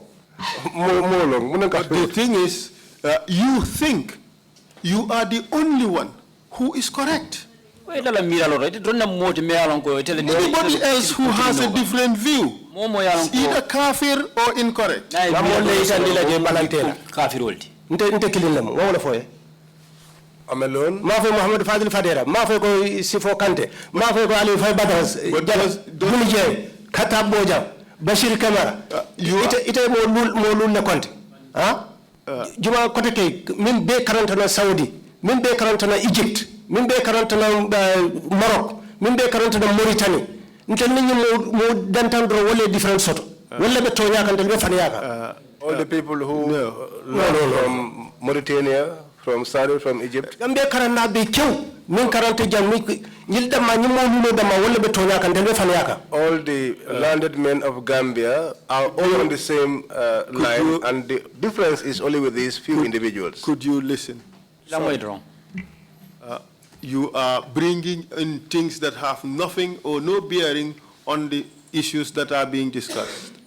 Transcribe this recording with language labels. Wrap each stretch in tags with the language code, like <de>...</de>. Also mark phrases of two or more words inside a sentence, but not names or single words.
<en>The thing is, you think you are the only one who is correct. Anybody else who has a different view is either kafir or incorrect. I'm alone. Muhammad Fadil Fadera, Mafeko Sifo Kante, Mafeko Ali Fabadras, Katab Boja.</en> <man>Bashir Kamara, ite mo na konti. Juma kote ke min be karantana Saudi, min be karantana Egypt, min be karantana Morocco, min be karantana Mauritania. Ntel ni mo dantandro wole different soto. Wole be tonya kan be faniyaka.</man> <en>All the people who from Mauritania, from Saudi, from Egypt.</en> <man>Gambia karana be kew min karante jam yilda ma nyimo nuno dama wala be tonya kan delbe faniyaka.</man> <en>All the landed men of Gambia are all on the same line, and the difference is only with these few individuals. Could you listen? You are bringing in things that have nothing or no bearing on the issues that are being discussed.</en>